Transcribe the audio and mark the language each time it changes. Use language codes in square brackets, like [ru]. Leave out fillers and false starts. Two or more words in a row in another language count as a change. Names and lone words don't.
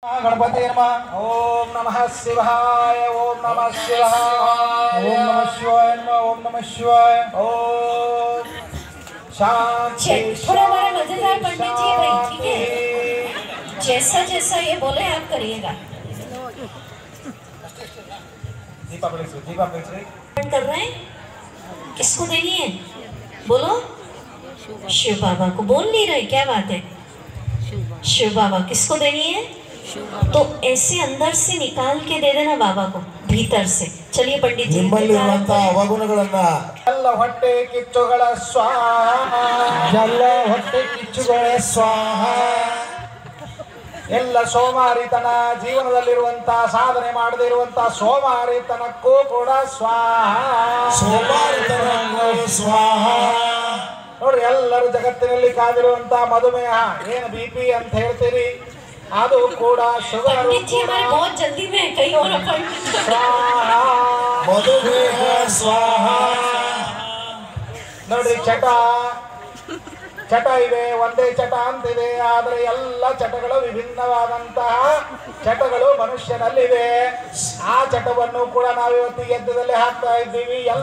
[sa] गणपति नमः। ओम नमः शिवाय। ओम नमः शिवाय। ओम नमः शिवाय नमः। ओम नमः शिवाय। ओम शांति। [hi] थोड़ा हमारा मजेदार पंडित जी भाई, ठीक है? जैसा जैसा ये बोले आप करिएगा। दीपा बेचरे कर रहे हैं, किसको देनी है? बोलो। शिव बाबा को। बोल नहीं रहे, क्या बात है? शिव बाबा किसको देनी है? तो ऐसे अंदर से निकाल के दे देना बाबा को, भीतर से। चलिए पंडित जी। [kn] ಎಲ್ಲ ಹೊಟ್ಟೆ ಕಿಚ್ಚುಗಳ ಸ್ವಾಹ, ಎಲ್ಲ ಹೊಟ್ಟೆ ಕಿಚ್ಚುಗಳ ಸ್ವಾಹ, ಎಲ್ಲ ಸೋಮಾರಿತನ ಜೀವನದಲ್ಲಿರುವಂತ ಸಾಧನೆ ಮಾಡದೇ ಇರುವಂತ ಸೋಮಾರಿತನಕ್ಕೂ ಕೂಡ ಸ್ವಾಹ, ಸೋಮಾರಿತನಕ್ಕೂ ಸ್ವಾಹ. ನೋಡ್ರಿ, ಎಲ್ಲರೂ ಜಗತ್ತಿನಲ್ಲಿ ಕಾದಿರುವಂತ ಮಧುಮೇಹ, ಏನು BP ಅಂತ ಹೇಳ್ತೀರಿ, ಅದು ಕೂಡ ಶುಗರ್. [hi] बहुत जल्दी में कहीं और [kn] ಮಧುಮೇಹ ಸ್ವಾಹ. ನೋಡ್ರಿ, ಚಟ ಇದೆ, ಒಂದೇ ಚಟ ಅಂತಿದೆ, ಆದರೆ ಎಲ್ಲ ಚಟಗಳು ವಿಭಿನ್ನವಾದಂತಹ ಚಟಗಳು ಮನುಷ್ಯನಲ್ಲಿವೆ. ಆ ಚಟವನ್ನು ಕೂಡ ನಾವು ಇವತ್ತಿಗೆ ಎದ್ದದಲ್ಲಿ ಹಾಕ್ತಾ ಇದ್ದೀವಿ.